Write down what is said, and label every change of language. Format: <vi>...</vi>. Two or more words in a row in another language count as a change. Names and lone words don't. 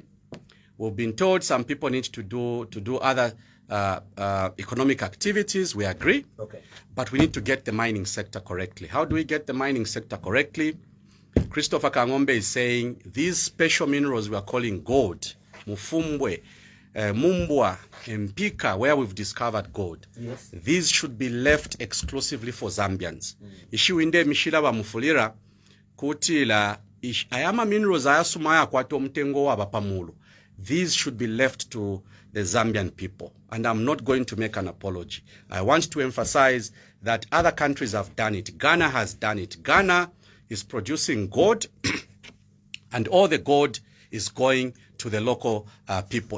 <en>We've been told some people need to do other economic activities. We agree. Okay. But we need to get the mining sector correctly. How do we get the mining sector correctly? Christopher Kang'ombe is saying these special minerals we are calling gold, mufumbwe, mumbwa, mpika, where we've discovered gold. Yes. These should be left exclusively for Zambians.</en> <bem>Ishiwinde mishila wa mufulira kutila ayama minerals ayasumaya kwato mtengo wa bapamulu.</bem> <en>These should be left to the Zambian people. And I'm not going to make an apology. I want to emphasize that other countries have done it. Ghana has done it. Ghana is producing gold and all the gold is going to the local people.</en>